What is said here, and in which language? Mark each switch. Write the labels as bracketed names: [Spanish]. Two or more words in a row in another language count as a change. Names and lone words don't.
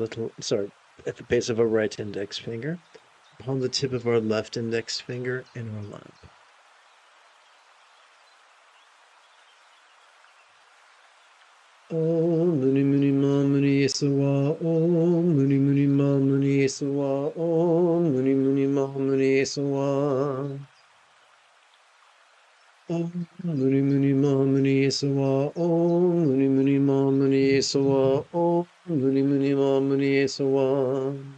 [English] index finger upon the tip of our left index finger in our lap. [Sanskrit] Om Muni Muni Ma Muni Yesuwa. Om Muni Muni Ma Muni Yesuwa. Om Muni Muni Ma Muni Yesuwa. Om Muni Muni Ma Muni Yesuwa. Om Muni Muni Ma Muni Yesuwa. Om Muni Muni Ma Muni Yesuwa.